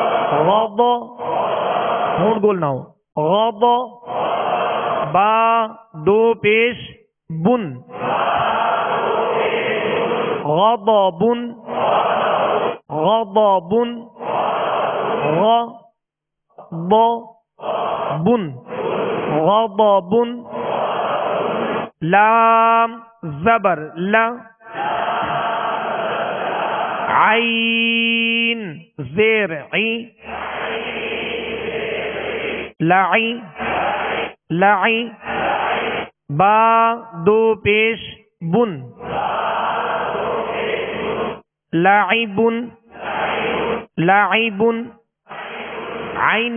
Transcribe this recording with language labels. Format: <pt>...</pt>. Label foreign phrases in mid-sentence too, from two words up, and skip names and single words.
<ur>غض ہونٹ گول نہ ہو، غض، با دو پیش بن، غضب، غضب، غضب، غضب، لام زبر لا، عین زیر عی، لعی، لعی، با دو پیش بن، لعب، لعب، عین</ur>